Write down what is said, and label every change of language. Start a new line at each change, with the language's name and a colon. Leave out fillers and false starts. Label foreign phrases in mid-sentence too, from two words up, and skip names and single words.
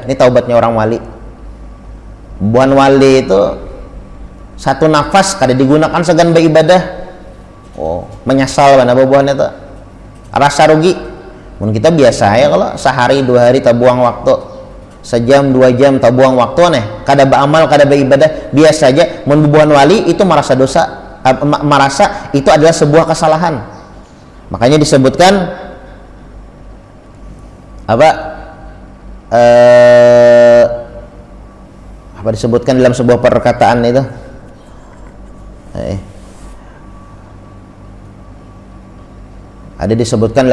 Banjar: Ini taubatnya orang wali. Bubuhan wali itu satu nafas kada digunakan segan beribadah. Menyesal mana bubuhan itu, rasa rugi. Mun kita biasa ya, kalau sehari 2 hari tak buang waktu, sejam 2 jam tak buang waktu nih, kada beramal, kada beribadah, biasa aja. Mun bubuhan wali itu merasa dosa, merasa itu adalah sebuah kesalahan. Makanya disebutkan apa disebutkan dalam sebuah perkataan itu, ada disebutkan